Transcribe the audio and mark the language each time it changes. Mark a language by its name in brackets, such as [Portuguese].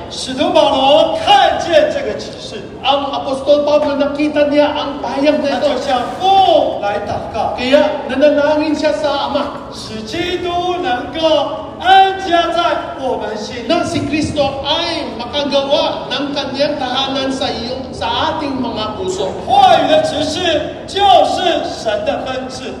[Chinese] 使徒保罗看见这个启示， [Filipino] Ang Apostol Pablo nakita niya ang payag [Chinese] 他 [Filipino] na ito. [Chinese] 就向父来祷告， [Filipino] Kaya nananangin siya sa Ama [Chinese] 使基督能够安家在我们心里。 [Filipino] na si Kristo ay makagawa ng kanyang tahanan sa ating mga puso. [Chinese] 话语的指示就是神的分治，